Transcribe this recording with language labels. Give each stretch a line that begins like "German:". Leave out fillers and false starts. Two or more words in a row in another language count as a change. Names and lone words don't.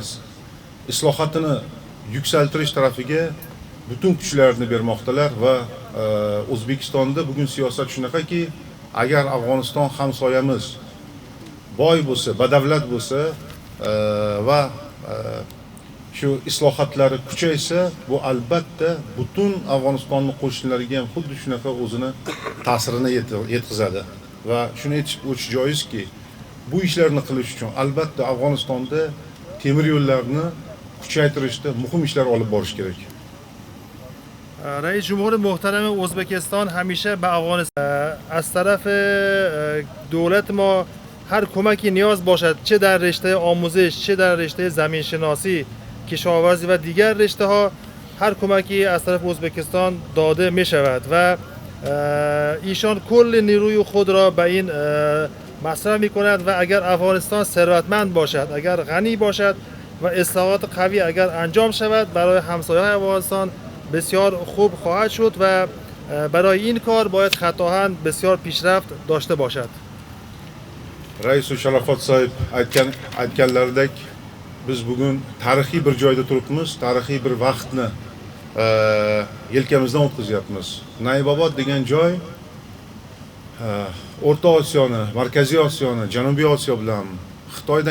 Uzbek: islohotini yuksaltirish tarafiga butun kuchlarini bermoqdalar va O'zbekistonda bugun siyosat shunaqaki, agar Afg'oniston hamsoyamiz boy bo'lsa, badavlat bo'lsa va shu islohotlari kuchaysa, bu albatta butun Afg'onistonning qo'shnilariga ham xuddi shunaqa o'zini ta'sirini yetkazadi. Va shuni aytib o'tish joizki, bu ishlarni qilish uchun albatta Afg'onistonda temir yo'llarni kuchaytirishda muhim ishlar olib borish kerak.
Persian: رئیس جمهور محترم ازبکستان همیشه به افغانستان از طرف دولت ما هر کمکی نیاز باشد، چه در رشته آموزش، چه در رشته زمین شناسی، کشاورزی و دیگر رشته ها، هر کمکی از طرف ازبکستان داده می شود و ایشان کل نیروی خود را به این مصرف می کند و اگر افغانستان ثروتمند باشد، اگر غنی باشد و اصلاحات قوی اگر انجام شود، برای همسایه‌های افغانستان بسیار خوب خواهد شد و برای این کار باید خطاهن بسیار پیشرفت داشته باشد.
Uzbek: Rais Sharafat sohib aytganlaridek, biz bugun tarixiy bir joyda turibmiz, tarixiy bir vaqtni yelkamizdan o'tkazyapmiz. Naybobod degan joy O'rta Osiyoni, Markaziy Osiyoni, Janubiy Osiyo bilan Xitoydan